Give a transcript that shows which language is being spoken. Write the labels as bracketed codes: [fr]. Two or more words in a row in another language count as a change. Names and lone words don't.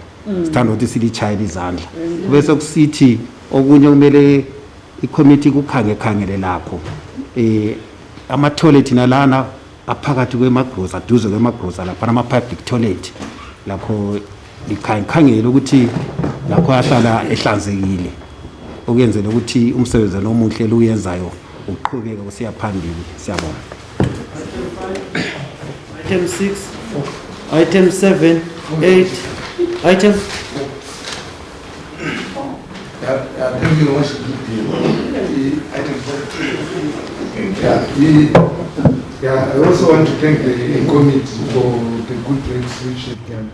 [nd] Sithanda ukuthi silichayela izandla bese kusithi okunye kumele icommittee kukhangele lapho ama toilet nalana aphakathi kwemagrosa duze kwemagrosa lapha ama [en] public toilet [nd] lapho likhangele ukuthi lapho ahlala ehlanzekile ukuyenzela ukuthi umsebenzi nomuhle luyenzayo uqhubeke usiya phambili. Siyabonga. [en] Item 6, item 7, 8, item. Thank you, Worship. I also want to thank the committee for the good work which it done.